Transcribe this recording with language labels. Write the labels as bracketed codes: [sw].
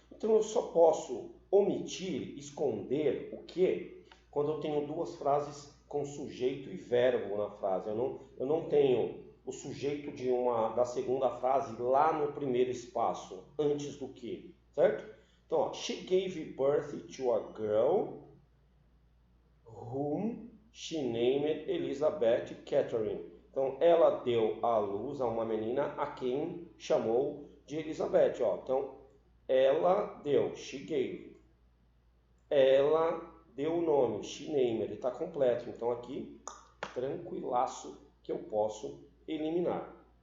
[pt] Então eu só posso omitir, esconder o que quando eu tenho duas frases com sujeito e verbo na frase. Eu não tenho o sujeito da segunda frase lá no primeiro espaço, antes do que, certo? Então, ó, [en] she gave birth to a girl whom she named Elizabeth Catherine. [pt] Então, ela deu à luz a uma menina a quem chamou de Elizabeth. Ó. Então, ela deu, [en] she gave. [pt] Ela deu o nome, [en] she named, [pt] ele está completo. Então, aqui, tranquilaço que eu posso eliminar.